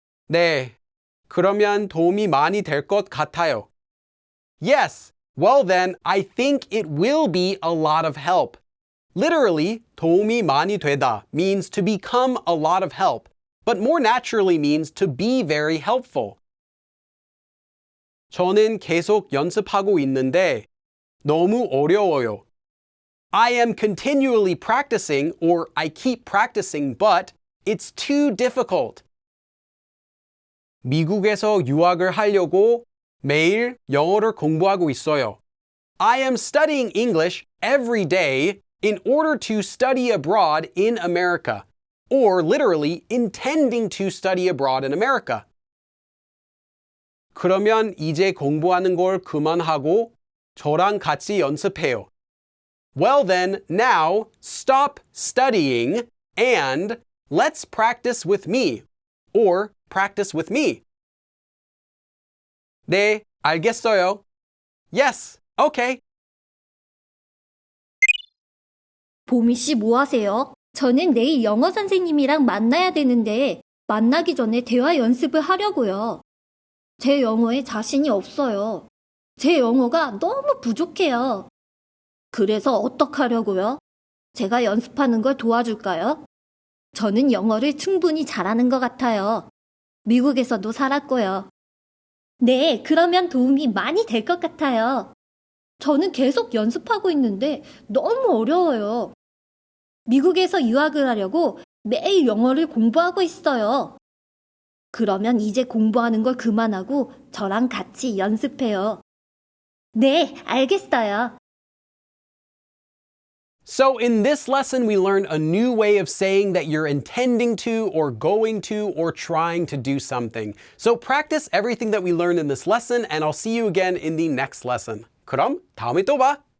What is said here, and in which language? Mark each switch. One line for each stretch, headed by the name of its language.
Korean: 네, 그러면 도움이 많이 될 것 같아요.
English: Yes, well then, I think it will be a lot of help. Literally, 도움이 많이 되다 means to become a lot of help, but more naturally means to be very helpful.
Korean: 저는 계속 연습하고 있는데 너무 어려워요.
English: I am continually practicing or I keep practicing, but it's too difficult.
Korean: 미국에서 유학을 하려고 매일 영어를 공부하고 있어요.
English: I am studying English every day in order to study abroad in America, or literally intending to study abroad in America.
Korean: 그러면 이제 공부하는 걸 그만하고 저랑 같이 연습해요.
English: Well then, now stop studying and let's practice with me, or practice with me.
Korean: 네, 알겠어요.
English: Yes, okay.
Korean: 보미 씨 뭐 하세요? 저는 내일 영어 선생님이랑 만나야 되는데 만나기 전에 대화 연습을 하려고요. 제 영어에 자신이 없어요. 제 영어가 너무 부족해요. 그래서 어떡하려고요? 제가 연습하는 걸 도와줄까요? 저는 영어를 충분히 잘하는 것 같아요. 미국에서도 살았고요. 네, 그러면 도움이 많이 될 것 같아요. 저는 계속 연습하고 있는데 너무 어려워요. 미국에서 유학을 하려고 매일 영어를 공부하고 있어요. 그러면 이제 공부하는 걸 그만하고 저랑 같이 연습해요. 네, 알겠어요.
English: So in this lesson, we learned a new way of saying that you're intending to or going to or trying to do something. So practice everything that we learned in this lesson, and I'll see you again in the next lesson.
Korean: 그럼 다음에 또 봐!